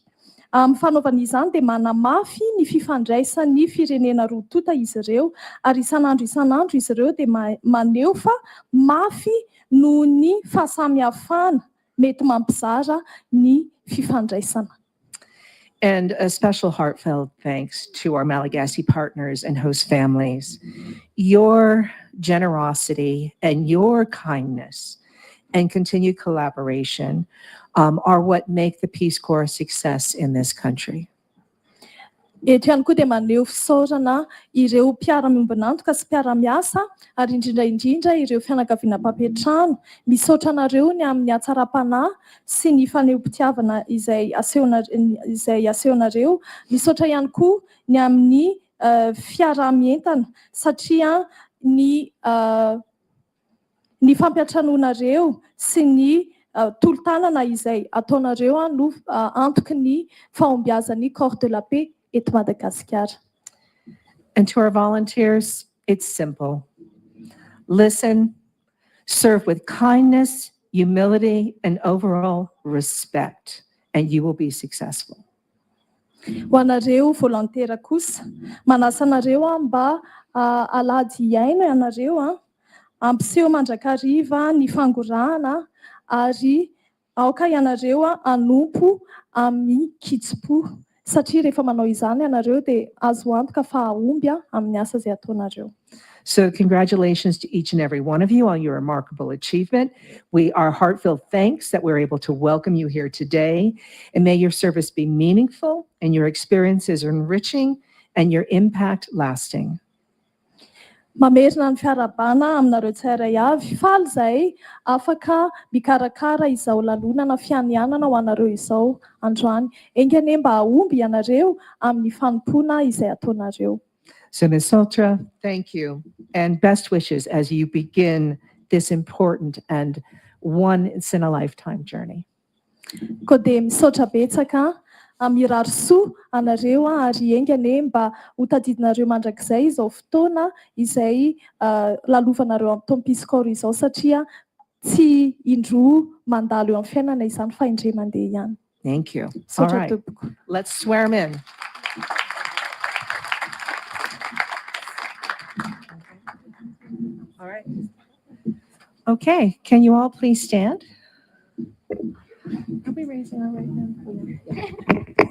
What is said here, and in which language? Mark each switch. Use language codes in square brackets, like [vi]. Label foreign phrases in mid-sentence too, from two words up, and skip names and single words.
[mg] Fanaovana izany dia manamafy ny fifandraisan'ny firenena roa tota izy ireo ary isan'andro izy ireo dia maneho fa mafy noho ny fahasamihafana mety mampizara ny fifandraisana. [en] And a special heartfelt thanks to our Malagasy partners and host families. Your generosity and your kindness and continued collaboration are what make the Peace Corps a success in this country. [mg] Eto ihany koa dia maneho fisaorana ireo mpiara-miombonantoka sy mpiara-miasa ary indrindra ireo fianakaviana mpampiatrano. Misaotra anareo ny amin'ny hatsara-panahy sy ny faneho-pitiavana izay asehonareo. Misaotra ihany koa ny amin'ny fiarah-mientana satria ny fampiatranoanareo sy ny tolo-tanana izay ataonareo no antoky ny fahombiazan'ny Corps de la Paix eto Madagasikara. [en] And to our volunteers, it's simple. Listen, serve with kindness, humility, and overall respect, and you will be successful. [mg] Ho anareo volontera kosa, manasa anareo mba alady iaina ianareo, ampiseho mandrakariva ny fangorahana ary aoka ianareo anompo amin'ny kitso-po. Satria rehefa manao izany ianareo dia azo antoka fa ahomby amin'ny asa izay ataonareo. [en] So congratulations to each and every one of you on your remarkable achievement. Our heartfelt thanks that we're able to welcome you here today. And may your service be meaningful and your experiences enriching and your impact lasting. [mg] Mamerina ny fiarabana aminareo tsirairay avy, faly izay afaka mikarakara izao lalonana fianianana ho anareo izao androany. Engane mba ahomby ianareo amin'ny fanompona izay ataonareo. [en] So Ms. Sotra, thank you and best wishes as you begin this important and once-in-a-lifetime journey. [mg] Koa dia misaotra betsaka mirary soa anareo ary engane mba ho tadidinareo mandrakizay izao fotoana izay lalovanareo amin'ny taon'ny Peace Corps izao satria tsy indroa mandalo eo amin'ny fiainana izany fa indray mandeha ihany. [en] Thank you. All [mg] Misaotra [en] right, [mg] tompoko. [en] let's swear him in. All right. Okay, can you all please stand? Are we raising our right hand?